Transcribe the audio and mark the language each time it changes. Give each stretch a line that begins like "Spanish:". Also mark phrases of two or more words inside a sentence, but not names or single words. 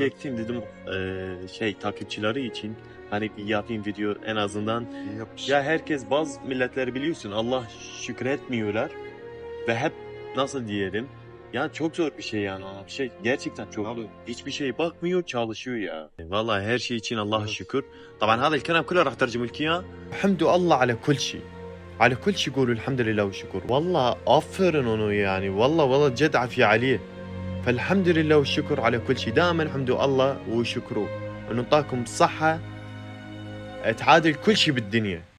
Turkish: çektim dedim takipçileri için hani bir yapayım video en azından. İyi yapmış. Ya herkes bazı milletleri biliyorsun Allah şükretmiyorlar ve hep nasıl diyelim ya çok zor bir şey yani bir şey gerçekten çok Tabii. zor. Hiçbir şey bakmıyor çalışıyor ya. Vallahi her şey için Allah'a Evet. şükür.
Arabic: طبعا هذا الكلام كله راح ترجمه لك اياه. الحمد الله على كل شيء. على كل شيء قولوا الحمد لله والشكر.
Turkish: والله aferin onu yani.
Arabic: والله جد عافية عليه. فالحمد لله والشكر على كل شيء. دائما حمدوا الله وشكروه انه اعطاكم صحة تعادل كل شيء بالدنيا.